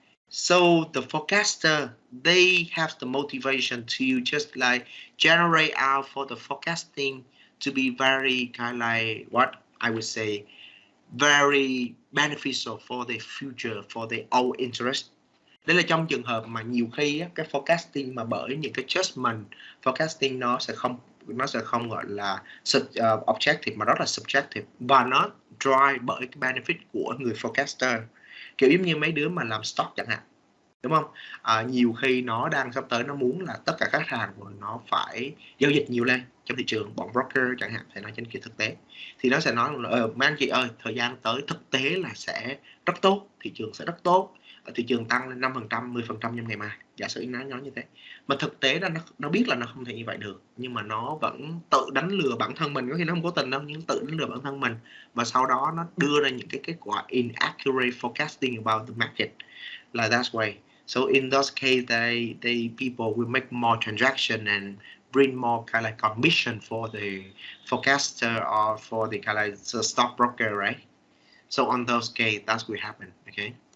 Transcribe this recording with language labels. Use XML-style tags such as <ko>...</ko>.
<en>So the forecaster, they have the motivation to just like generate out for the forecasting to be very kind of like what I would say very beneficial for the future, for the own interest.</en> <vi>Đấy là trong trường hợp mà nhiều khi á, cái forecasting mà bởi những cái judgment forecasting nó sẽ không gọi là objective mà rất là subjective, và nó drive bởi cái benefit của người forecaster, kiểu giống như mấy đứa mà làm stock chẳng hạn, đúng không? Nhiều khi nó đang sắp tới nó muốn là tất cả các hàng của nó phải giao dịch nhiều lên trong thị trường, bọn broker chẳng hạn phải nói trên kia thực tế, thì nó sẽ nói là mấy anh chị ơi, thời gian tới thực tế là sẽ rất tốt, thị trường sẽ rất tốt, thị trường tăng lên 5%, 10% trong ngày mai, giả sử nó nói như thế. Mà thực tế nó biết là nó không thể như vậy được, nhưng mà nó vẫn tự đánh lừa bản thân mình, có khi nó không cố tình đâu, nhưng tự đánh lừa bản thân mình, và sau đó nó đưa ra những cái kết quả</vi> <en>inaccurate forecasting about the market, like that's way. So in those case, they people will make more transaction and bring more kind of like commission for the forecaster or for the kind of like the stockbroker, right? So on those case, that's what happen. Okay.</en>